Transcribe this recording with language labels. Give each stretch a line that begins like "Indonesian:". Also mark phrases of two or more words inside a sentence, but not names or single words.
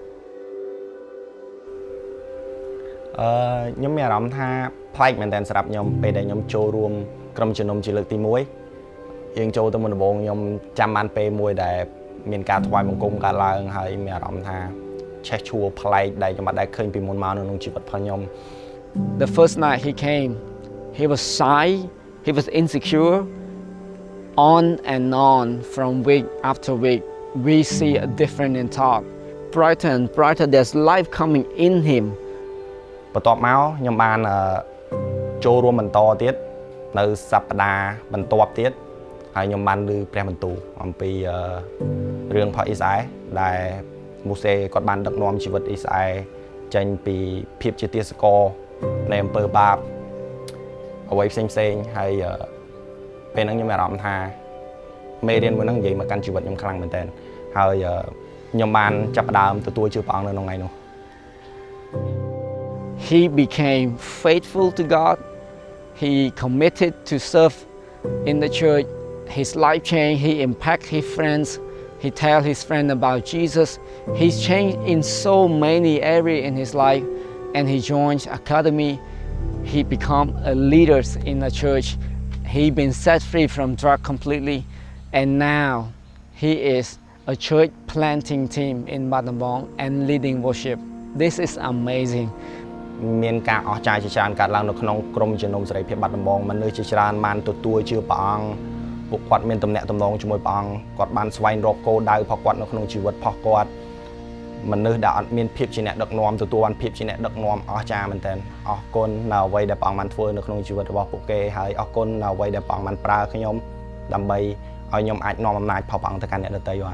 Khmer: ខ្ញុំមានអារម្មណ៍ថាប្លែកមែនតើសម្រាប់ខ្ញុំពេលដែលខ្ញុំចូលរួមក្រុមជំនុំជាលើកទី1យើងចូលទៅមុនដំបូងខ្ញុំចាំបានពេលមួយដែលមានការថ្វាយបង្គំកើតឡើងហើយមានអារម្មណ៍ថាឆេះឈួរប្លែកដែលខ្ញុំអត់ដែលឃើញពីមុនមកនៅក្នុងជីវិតរបស់ខ្ញុំ
English: The first night he came, he was shy, he was insecure. On and on from week after week, we see a difference in talk. Brighter and brighter, there's life coming in him.
Khmer: បន្ទាប់មកខ្ញុំបានចូលរួមបន្តទៀតនៅសប្តាហ៍បន្ទាប់ទៀតហើយខ្ញុំបានឮព្រះបន្ទូលអំពីរឿងផុសអ៊ីសាអែដែលមូសេគាត់បានដឹកនាំជីវិតអ៊ីសាអែចេញពីភាពជាទាសករនៃអំពើបាបអ្វីផ្សេងហើយពេលហ្នឹងខ្ញុំមានអារម្មណ៍ថាមេរៀនមួយហ្នឹងនិយាយមកកាន់ជីវិតខ្ញុំខ្លាំងមែនទែនហើយខ្ញុំបានចាប់ផ្ដើមទទួលជឿព្រះអង្គនៅក្នុងថ្ងៃនោះ
English: He became faithful to God. He committed to serve in the church. His life changed. He impacted his friends. He tells his friends about Jesus. He's changed in so many areas in his life. And he joins academy. He become a leader in the church. He been set free from drug completely. And now he is a church planting team in Battambang and leading worship. This is amazing.
Khmer: មានការអស្ចារ្យជាច្រើនកើតឡើងនៅក្នុងក្រុមជំនុំសេរីភាពបាត់ដំបងមនុស្សជាច្រើនបានទទួលជឿព្រះអង្គពួកគាត់មានទំនាក់ទំនងជាមួយព្រះអង្គគាត់បានស្វែងរកគោលដៅរបស់គាត់នៅក្នុងជីវិតរបស់គាត់មនុស្សដែលអត់មានភាពជាអ្នកដឹកនាំទទួលបានភាពជាអ្នកដឹកនាំអស្ចារ្យមែនទែនអរគុណនៅអ្វីដែលព្រះអង្គបានធ្វើនៅក្នុងជីវិតរបស់ពួកគេហើយអរគុណនៅអ្វីដែលព្រះអង្គបានប្រើខ្ញុំដើម្បីឲ្យខ្ញុំអាចនាំអំណាចរបស់ព្រះអង្គទៅកាន់អ្នកដទៃបាន